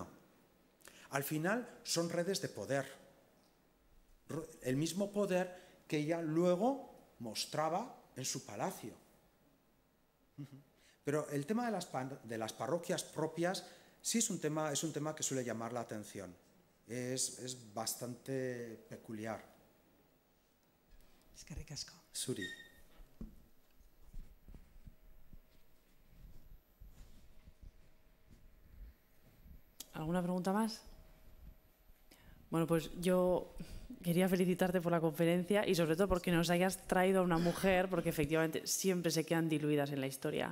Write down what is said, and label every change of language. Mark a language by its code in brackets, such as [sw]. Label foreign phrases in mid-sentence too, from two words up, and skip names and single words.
[es] Al final son redes de poder, el mismo poder que ella luego mostraba en su palacio. Pero el tema de las parroquias propias sí es un tema que suele llamar la atención. Es bastante peculiar. [eu] Eskerrik asko. Zuri. [es] ¿Alguna pregunta más? Bueno, pues yo quería felicitarte por la conferencia y sobre todo porque nos hayas traído a una mujer, porque efectivamente siempre se quedan diluidas en la historia.